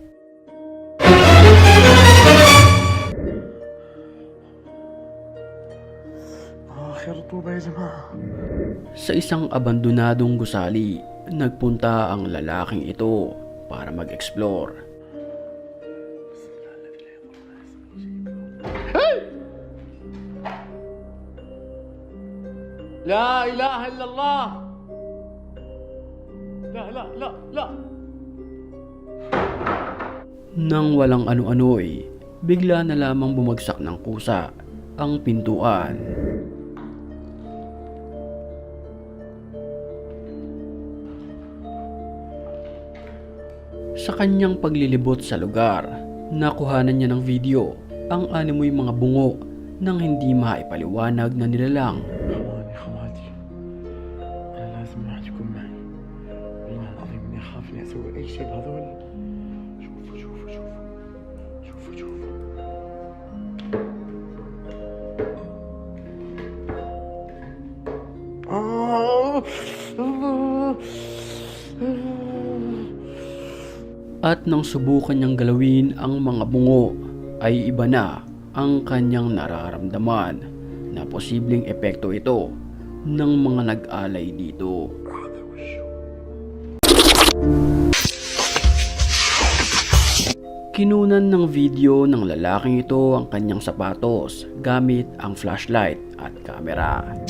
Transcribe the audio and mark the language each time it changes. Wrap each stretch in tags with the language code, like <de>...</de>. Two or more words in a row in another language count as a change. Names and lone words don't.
<tl>Sa isang abandonadong gusali, nagpunta ang lalaking ito para mag-explore.</tl> <ar>لا إله إلا الله. لا.</ar> <tl>Nang walang ano-ano'y, bigla na lamang bumagsak ng kusa ang pintuan. Sa kanyang paglilibot sa lugar, nakuhanan niya ng video ang animoy mga bungo ng hindi maipaliwanag na nilalang.</tl> <ar>خواني خواتي أنا لازم راح تكون معي والله العظيم إني أخاف إني أسوي أي شيء بهذول شوفوا شوفوا شوفوا شوفوا شوفوا الله</ar> <tl>At nang subukan niyang galawin ang mga bungo, ay iba na ang kanyang nararamdaman na posibleng epekto ito ng mga nag-alay dito. Kinunan ng video ng lalaking ito ang kanyang sapatos gamit ang flashlight at kamera.</tl>